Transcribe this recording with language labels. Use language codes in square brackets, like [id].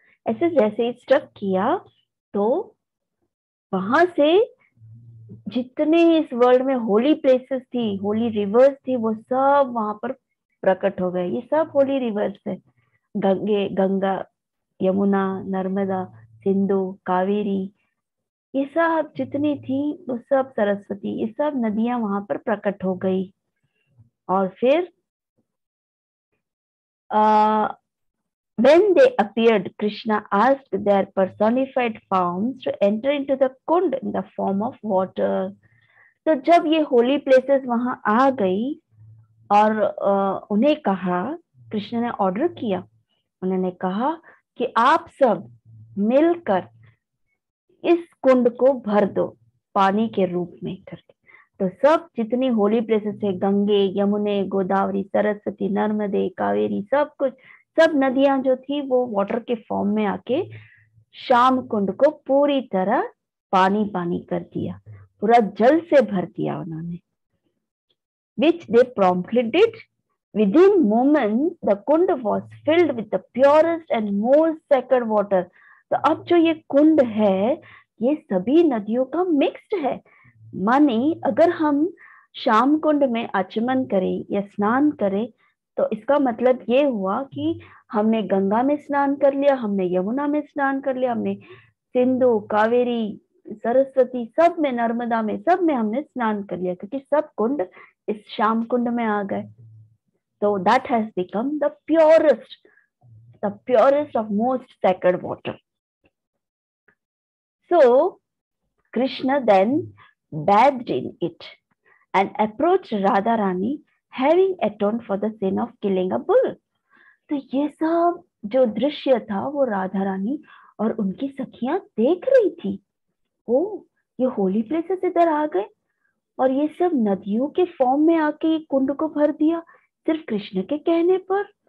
[hi] ऐसे जैसे ही स्टक किया, तो वहां से जितने इस वर्ल्ड में होली प्लेसेस थी, होली रिवर्स थी, वो सब वहां पर प्रकट हो गए. ये सब होली रिवर्स है, गंगा, यमुना, नर्मदा, सिंधु, कावेरी, ये सब जितनी थी, वो सब सरस्वती, ये सब नदियां वहां पर प्रकट हो गई. और फिर [en] when they appeared, Krishna asked their personified forms to enter into the kund in the form of water. [hi] तो जब ये होली प्लेसेस वहां आ गई और उन्हें कहा, कृष्ण ने ऑर्डर किया, उन्होंने कहा कि आप सब मिलकर इस कुंड को भर दो पानी के रूप में करके. तो सब जितनी होली प्लेसेस थे, गंगे, यमुने, गोदावरी, सरस्वती, नर्मदे, कावेरी, सब कुछ, सब नदियां जो थी वो वाटर के फॉर्म में आके श्याम कुंड को पूरी तरह पानी पानी कर दिया, पूरा जल से भर दिया उन्होंने. [en] Which they promptly did. Within moments, the kund was filled with the purest and most sacred water. [hi] तो अब जो ये कुंड है, ये सभी नदियों का मिक्स्ड है. माने अगर हम श्याम कुंड में आचमन करें या स्नान करें, तो इसका मतलब ये हुआ कि हमने गंगा में स्नान कर लिया, हमने यमुना में स्नान कर लिया, हमने सिंधु, कावेरी, सरस्वती, सब में, नर्मदा में, सब में हमने स्नान कर लिया, क्योंकि सब कुंड इस श्याम कुंड में आ गए. [en] तो that has become the purest of most sacred water. So Krishna then bathed in it, and approached Radha Rani, having atoned for the sin of killing a bull. [hi] तो ये सब जो दृश्य था वो राधा रानी और उनकी सखियां देख रही थी। ओ, ये होली प्लेसेस इधर आ गए और ये सब नदियों के फॉर्म में आके कुंड को भर दिया सिर्फ कृष्ण के कहने पर।